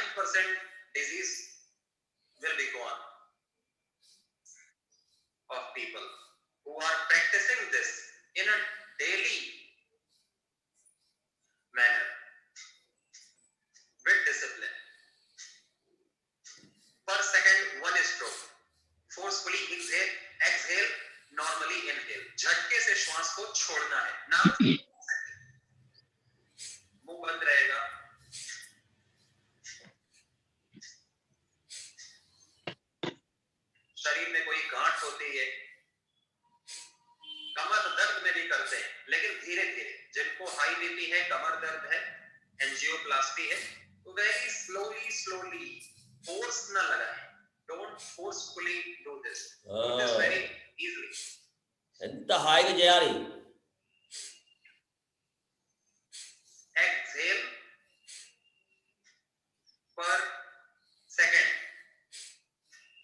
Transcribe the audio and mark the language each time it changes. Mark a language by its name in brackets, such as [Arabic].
[English] 99% disease will be gone of people who are practicing this in a daily manner with discipline. Per second, one stroke. Forcefully exhale, normally inhale. [Hindi] झटके से श्वास को छोड़ना है ना, मुंह बंद रहेगा. शरीर में कोई गांठ होती है, कमर दर्द में भी करते हैं, लेकिन धीरे धीरे. जिनको हाई बीपी है, कमर दर्द है, एंजियोप्लास्टी है, तो [English] very slowly force [Hindi] ना लगाएं. [English] Don't forcefully do this. Do this very easily. [Telugu] ఎంత హాయిగా చేయాలి. [English] Exhale per second.